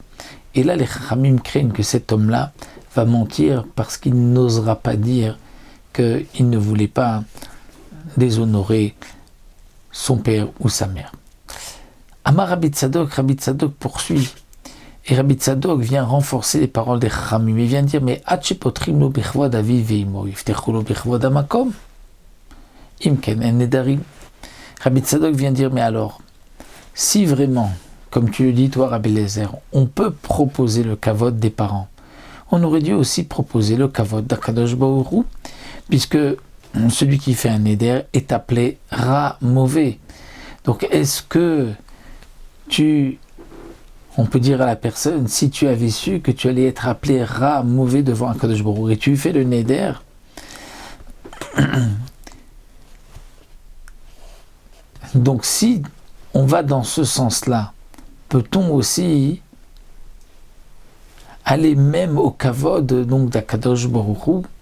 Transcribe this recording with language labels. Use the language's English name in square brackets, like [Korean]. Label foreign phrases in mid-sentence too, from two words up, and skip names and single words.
[French] Et là, les Chachamim craignent que cet homme-là va mentir parce qu'il n'osera pas dire qu'il ne voulait pas déshonorer son père ou sa mère. Amar Rabbi Tzadok poursuit. Et Rabbi Tzadok vient renforcer les paroles des Chachamim. Il vient dire, mais [Hebrew] אם פותחין לו בכבוד אביו ואמו, יפתחו לו בכבוד המקום, אם כן אין נדרים. [French] Rabbi Tzadok vient dire, mais alors, si vraiment, comme tu le dis toi Rabbi Lezer, on peut proposer le kavod des parents, on aurait dû aussi proposer le kavod d' [Hebrew] הקדוש ברוך הוא, [French] puisque celui qui fait un Neder est appelé Ra mauvais. Donc est-ce que on peut dire à la personne, si tu avais su que tu allais être appelé Ra mauvais devant [Hebrew] הקדוש ברוך הוא, [French] et tu fais le Neder, donc si on va dans ce sens-là, peut-on aussi aller même au kavod donc d'Akadosh Baruch Hu?